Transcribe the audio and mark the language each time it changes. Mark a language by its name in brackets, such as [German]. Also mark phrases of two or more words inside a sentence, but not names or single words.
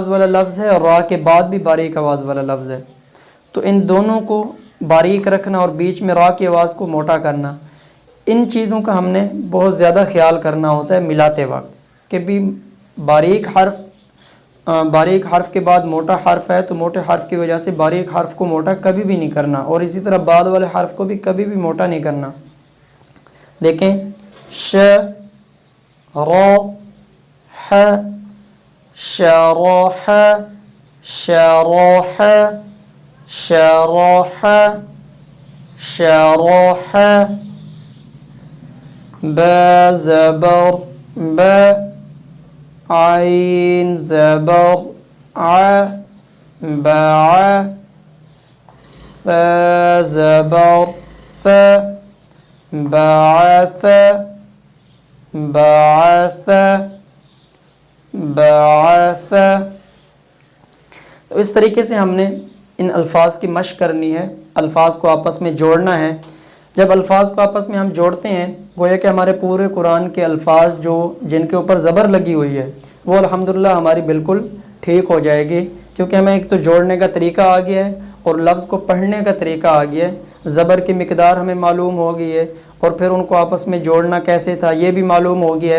[Urdu] والا لفظ ہے اور را کے بعد بھی باریک آواز والا لفظ ہے، تو ان دونوں کو باریک رکھنا اور بیچ میں را کی آواز کو موٹا کرنا، ان چیزوں کا ہم نے بہت زیادہ خیال کرنا ہوتا ہے ملاتے وقت، کہ بھی باریک حرف کے بعد موٹا حرف ہے تو موٹے حرف کی وجہ سے باریک حرف کو موٹا کبھی بھی نہیں کرنا، اور اسی طرح بعد والے حرف کو بھی کبھی بھی موٹا نہیں کرنا. دیکھیں ش را ح شرح شرح شرح شرح با زبر با عین زبر ع باع ثا زبر ث بعث بعث بعث. تو اس طریقے سے ہم نے ان الفاظ کی مشق کرنی ہے، الفاظ کو آپس میں جوڑنا ہے. جب الفاظ کو آپس میں ہم جوڑتے ہیں گویا کہ ہمارے پورے قرآن کے الفاظ جن کے اوپر زبر لگی ہوئی ہے وہ الحمدللہ ہماری بالکل ٹھیک ہو جائے گی، کیونکہ ہمیں ایک تو جوڑنے کا طریقہ آ گیا ہے اور لفظ کو پڑھنے کا طریقہ آ گیا ہے، زبر کی مقدار ہمیں معلوم ہو گئی ہے اور پھر ان کو آپس میں جوڑنا کیسے تھا یہ بھی معلوم ہو گیا ہے.